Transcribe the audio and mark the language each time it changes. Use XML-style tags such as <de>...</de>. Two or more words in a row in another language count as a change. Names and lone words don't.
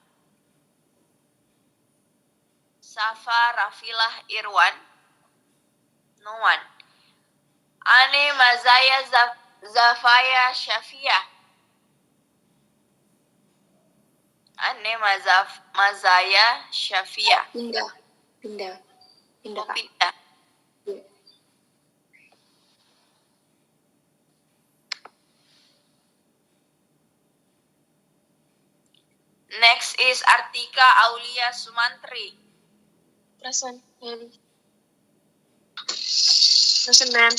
<id>Safa Rafilah Irwan.</id> <en>No one.</en> <id>Ane Mazaya Zafaya Syafia. Ane Mazaya Syafia. Pindah. Pindah. Pindah, Oh, Kak. pindah. Iya.</id> <en>Next is Artika Aulia Sumantri. Present, ma'am. Present, ma'am.</en>